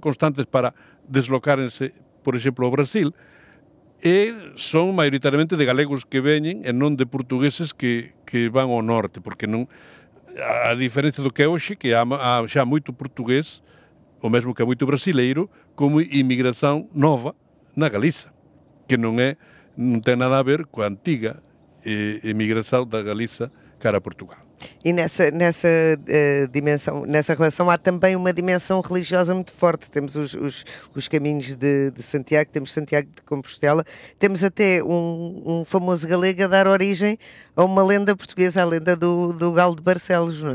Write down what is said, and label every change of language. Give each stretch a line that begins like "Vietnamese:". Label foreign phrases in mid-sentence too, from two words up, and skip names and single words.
Galician: constantes para deslocarense, por exemplo, ao Brasil, e son maioritariamente de galegos que veñen e non de portugueses que van ao norte, porque non, a diferencia do que é hoxe, que há xa moito portugués, o mesmo que há moito brasileiro, como inmigración nova na Galiza, que non ten nada a ver coa antiga emigração da Galiza cara a Portugal.
Portuguese: E nessa dimensão, nessa relação, há também uma dimensão religiosa muito forte. Temos os caminhos de Santiago, temos Santiago de Compostela, temos até um famoso galego a dar origem a uma lenda portuguesa, a lenda do Galo de Barcelos, não é?